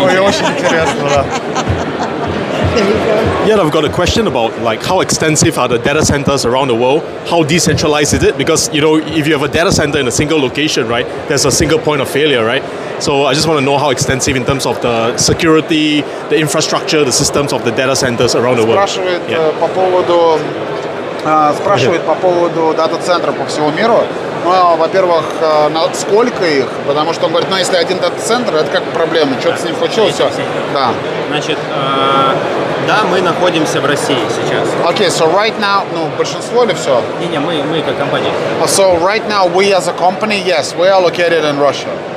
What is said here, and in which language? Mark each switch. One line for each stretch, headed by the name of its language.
Russian: Очень интересно, да.
English: Yeah, I've got a question about like how extensive are the data centers around the world? How decentralized is it? Because if you have a data center in a single location, right, there's a single point of failure, right? So I just want to know how extensive in terms of the security, the infrastructure, the systems of the data centers around the world.
Russian: Спрашивает по поводу дата-центров по всему миру. Ну, во-первых, сколько их? Потому что он говорит, ну, если один дата-центр, это как проблема. Что-то с ним случилось, все. Да. Значит, да, мы находимся в России сейчас.
English: Okay, so right now,
Russian: ну, большинство или все? Не, мы как компания.
English: So right now, we as a company, yes, we are located in Russia.